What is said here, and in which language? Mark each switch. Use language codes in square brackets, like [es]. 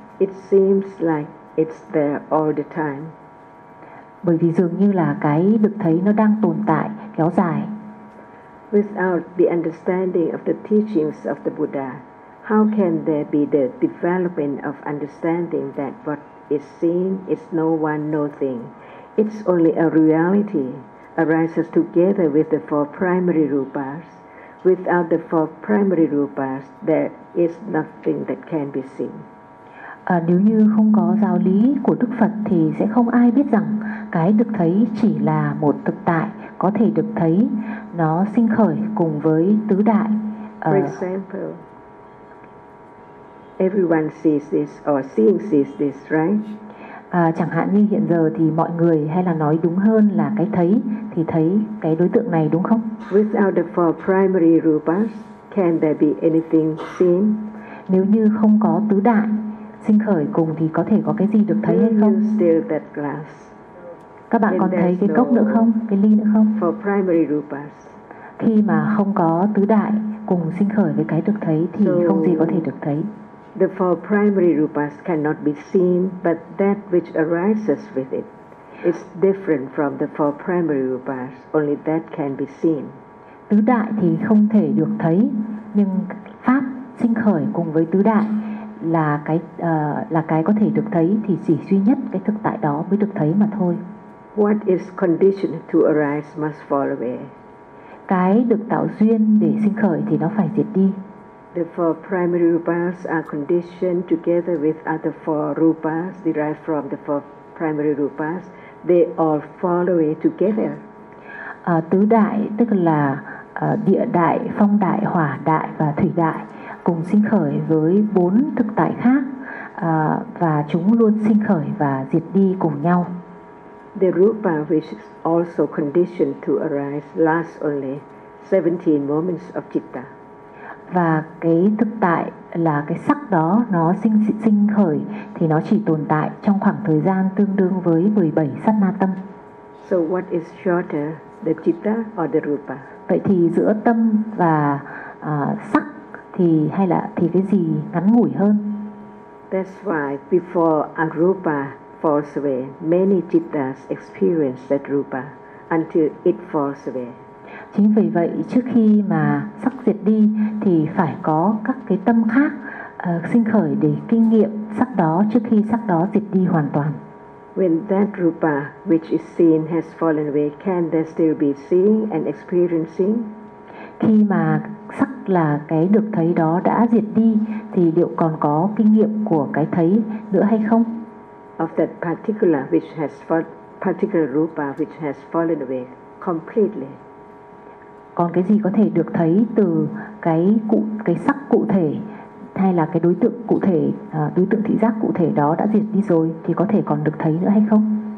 [en] It seems like it's there all the time. [vi] Bởi vì dường như là cái được thấy nó đang tồn tại, kéo dài. [en] Without the understanding of the teachings of the Buddha, how can there be the development of understanding that what is seen is no one, no thing? It's only a reality arises together with the four primary rupas. Without the four primary rupas, there is nothing that can be seen. [vi] Nếu như không có giáo lý của Đức Phật thì sẽ không ai biết rằng cái được thấy chỉ là một thực tại có thể được thấy, nó sinh khởi cùng với tứ đại. [en] For example, everyone sees this or seeing sees this, right? [vi] Chẳng hạn như hiện giờ thì mọi người, hay là nói đúng hơn là cái thấy, thì thấy cái đối tượng này, đúng không? [en] Without the four primary rupas, can there be anything seen? [vi] Nếu như không có tứ đại sinh khởi cùng thì có thể có cái gì được thấy hay không? [en] Still that glass. [vi] Các bạn còn thấy cái cốc nữa không? Cái ly nữa không? [en] For primary rupas. [vi] Khi mà không có tứ đại cùng sinh khởi với cái được thấy thì không gì có thể được thấy. [en] The four primary rupas cannot be seen, but that which arises with it is different from the four primary rupas. Only that can be seen. [vi] Tứ đại thì không thể được thấy, nhưng pháp sinh khởi cùng với tứ đại là cái có thể được thấy, thì chỉ duy nhất cái thực tại đó mới được thấy mà thôi. [en] What is conditioned to arise must fall away. [vi] Cái được tạo duyên để sinh khởi thì nó phải diệt đi. [en] The four primary rupas are conditioned together with other four rupas derived from the four primary rupas. They all fall away together. [vi] Tứ đại tức là địa đại, phong đại, hỏa đại và thủy đại cùng sinh khởi với bốn thực tại khác, và chúng luôn sinh khởi và diệt đi cùng nhau. [en] The rupa which is also conditioned to arise lasts only 17 moments of citta. [vi] Và cái thực tại là cái sắc đó, nó sinh khởi thì nó chỉ tồn tại trong khoảng thời gian tương đương với 17 sát na tâm. [en] So what is shorter, the citta or the rupa? [vi] Vậy thì giữa tâm và sắc thì hay là thì cái gì ngắn ngủi hơn? [en] That's why before a rupa falls away, many cittas experience that rupa until it falls away. [vi] Chính vì vậy trước khi mà sắc diệt đi thì phải có các cái tâm khác sinh khởi để kinh nghiệm sắc đó trước khi sắc đó diệt đi hoàn toàn. [en] When that rupa which is seen has fallen away, can there still be seeing and experiencing? [vi] Khi mà sắc là cái được thấy đó đã diệt đi thì liệu còn có kinh nghiệm của cái thấy nữa hay không? [en] of that particular which has fallen, particular rupa which has fallen away completely. [vi] Còn cái gì có thể được thấy từ cái sắc cụ thể hay là cái đối tượng cụ thể, đối tượng thị giác cụ thể đó đã diệt đi rồi thì có thể còn được thấy nữa hay không?